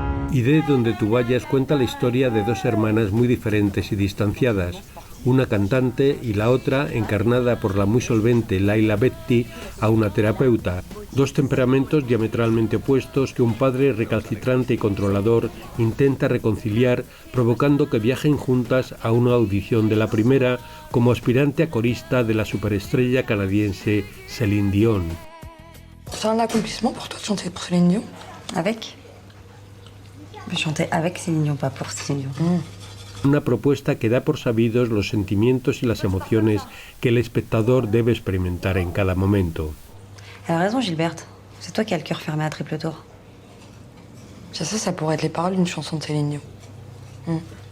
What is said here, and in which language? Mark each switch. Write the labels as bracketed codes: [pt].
[es] Iré donde tú vayas cuenta la historia de dos hermanas muy diferentes y distanciadas, una cantante y la otra, encarnada por la muy solvente Laila Betty, a una terapeuta, dos temperamentos diametralmente opuestos que un padre recalcitrante y controlador intenta reconciliar, provocando que viajen juntas a una audición de la primera como aspirante a corista de la superestrella canadiense Céline Dion. [fr] C'est un accomplissement pour toi de chanter pour Céline Dion? Avec? Je chantais avec Céline Dion, pas pour Céline Dion. [es] Una propuesta que da por sabidos los sentimientos y las emociones que el espectador debe experimentar en cada momento. [fr] Elle a raison, Gilberte. C'est toi qui as le cœur fermé à triple tour. Ça pourrait être les paroles d'une chanson de Céline Dion.